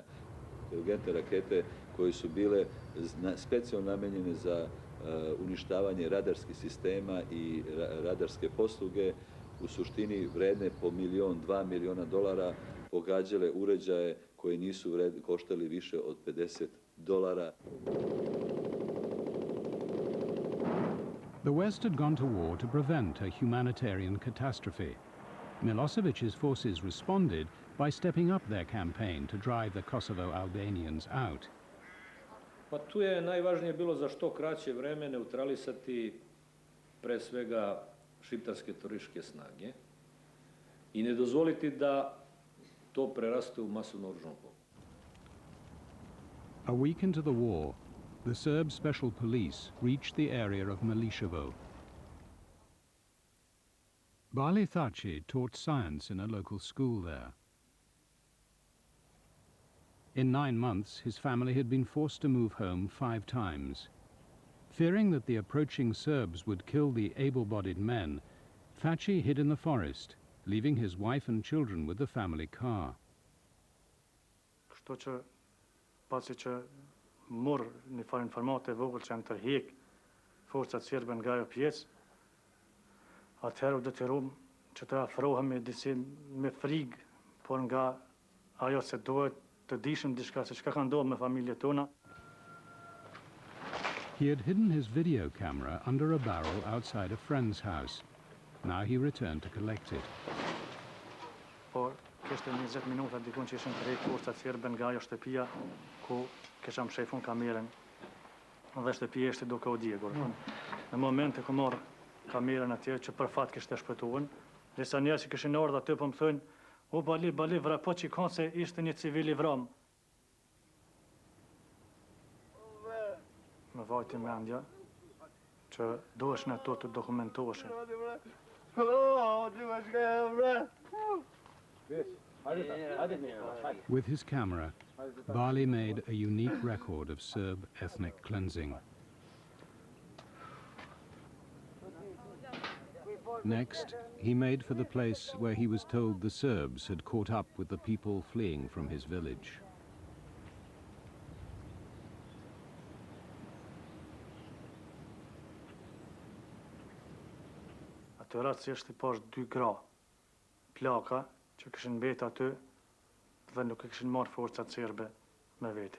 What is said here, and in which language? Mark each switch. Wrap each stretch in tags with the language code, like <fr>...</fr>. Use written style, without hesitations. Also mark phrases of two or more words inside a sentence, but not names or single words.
<sr>Inteligentne rakete koje su bile specijalno namenjene za uništavanje radarskih sistema i radarske posluge, u suštini vredne po $1–2 miliona pogađale uređaje koji nisu koštali više od $50.</sr> <en>The West had gone to war to prevent a humanitarian catastrophe. Milosevic's forces responded by stepping up their campaign to drive the Kosovo Albanians out.</en> <sr>Pa tu je najvažnije bilo za što kraće vreme neutralisati pre svega šiptarske terorističke snage i ne dozvoliti da to preraste u masovnu oružanu pobunu.</sr> <en>A week into the war, the Serb special police reached the area of Miliševo. Bali Thaci taught science in a local school there. In 9 months, his family had been forced to move home 5 times. Fearing that the approaching Serbs would kill the able-bodied men, Thaci hid in the forest, leaving his wife and children with the family car.</en> <sq>Kështu që pasi që mor një farë informate vogël që janë tërheq forcat serbe nga ajo pjesë, atëherë u detyruam që të afrohemi disi me frigë, por nga ajo se duhet të dishim diçka se çka ka ndodhur me familjet tona.</sq> <en>He had hidden his video camera under a barrel outside a friend's house. Now he returned to collect it.</en> <sq>Por kishte 20 minuta dikun që ishin tërheq forcat serbe nga ajo shtëpia ku kisha mshefun kamerën dhe shtëpia ishte duke u djegur. Në momente ku morr kamerën atje që për fat kishte shpëtuar, disa njerëz që kishin ardhur aty po më thonë, "O bali vrapo që kanë se ishte një civil i vram." Më vajti mendja që duhesh në ato të dokumentoheshin.</sq> <en>With his camera, Bali made a unique record of Serb ethnic cleansing. Next, he made for the place where he was told the Serbs had caught up with the people fleeing from his village.</en> <sq>Atë racisht I pash 2 gra, plaka që kishin mbet aty dhe nuk e kishin marrë forcat serbe me veti.</sq>